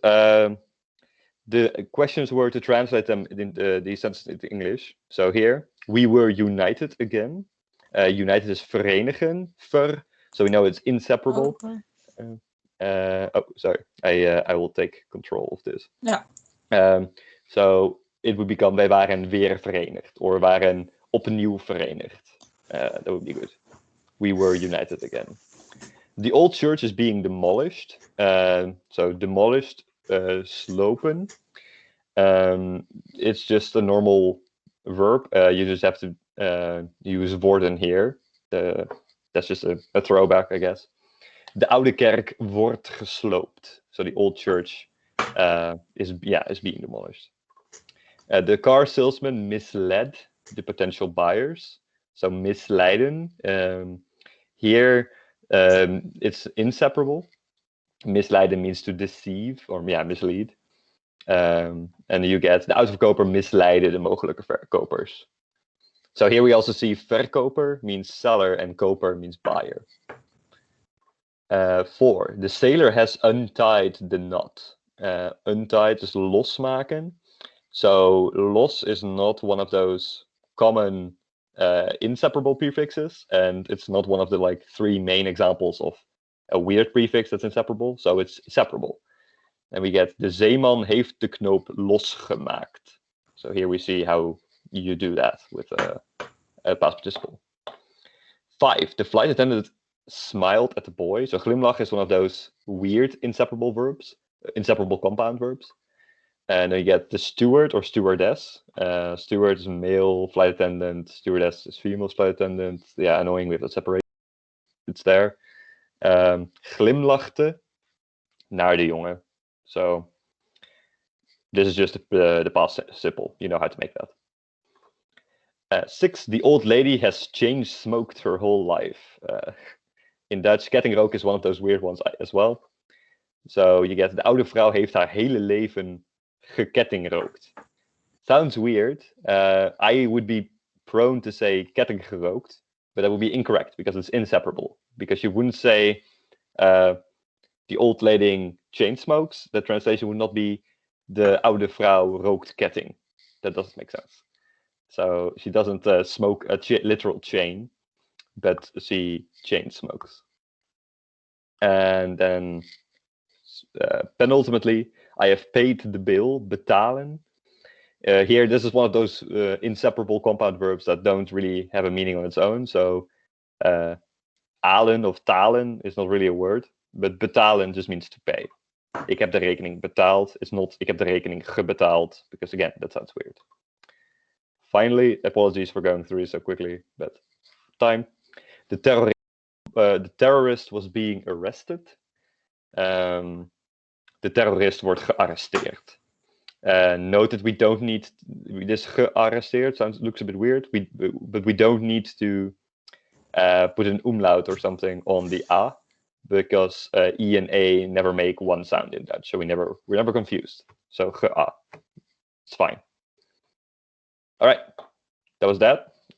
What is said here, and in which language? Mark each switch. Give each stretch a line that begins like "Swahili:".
English: The questions were to translate them in these sentences into English. So here, we were united again. United is verenigen, so we know it's inseparable. Oh, sorry. I will take control of this. Yeah. So it would become:
Dutch: wij waren weer verenigd, or waren opnieuw verenigd.
English: That would be good. We were united again. The old church is being demolished. So demolished, slopen. It's just a normal verb. You just have to use worden here. That's just a throwback, I guess.
Dutch: De oude kerk wordt gesloopt.
English: So the old church is being demolished. The car salesman misled the potential buyers. So misleiden. Here it's inseparable. Misleiden means to deceive, or mislead. And you get:
Dutch: de uitverkoper misleidde de mogelijke verkopers.
English: So here we also see verkoper means seller and koper means buyer. 4. The sailor has untied the knot. Untied is losmaken. So los is not one of those common inseparable prefixes, and it's not one of the 3 main examples of a weird prefix that's inseparable. So it's separable. And we get:
Dutch: de zeeman heeft de knoop losgemaakt.
English: So here we see how you do that with a past participle. 5. The flight attendant smiled at the boy. So glimlach is one of those weird inseparable verbs, inseparable compound verbs. And then you get the steward or stewardess. Steward is male flight attendant. Stewardess is female flight attendant. Yeah, annoying with the separation. It's there.
Dutch: Glimlachte naar de jongen.
English: So this is just the past participle. You know how to make that. 6. The old lady has chain smoked her whole life. In Dutch, kettingrook is one of those weird ones as well. So you get,
Dutch: de oude vrouw heeft haar hele leven gekettingrookt.
English: Sounds weird. I would be prone to say kettinggerookt, but that would be incorrect because it's inseparable. Because you wouldn't say the old lady chain smokes. The translation would not be
Dutch: de oude vrouw rookt ketting.
English: That doesn't make sense. So she doesn't smoke a literal chain, but she chain smokes. And then penultimately, I have paid the bill, betalen. Here, this is one of those inseparable compound verbs that don't really have a meaning on its own. So, alen of talen is not really a word, but betalen just means to pay.
Dutch: Ik heb de rekening betaald.
English: It's not
Dutch: ik heb de rekening gebetaald,
English: because again, that sounds weird. Finally, apologies for going through it so quickly, but time. The terrorist was being arrested.
Dutch: De terrorist wordt gearresteerd.
English: Note that we don't need this gearresteerd looks a bit weird. But we don't need to put an umlaut or something on the a, because e and a never make one sound in Dutch, so we're never confused. So ge-a, it's fine. All right, that was that.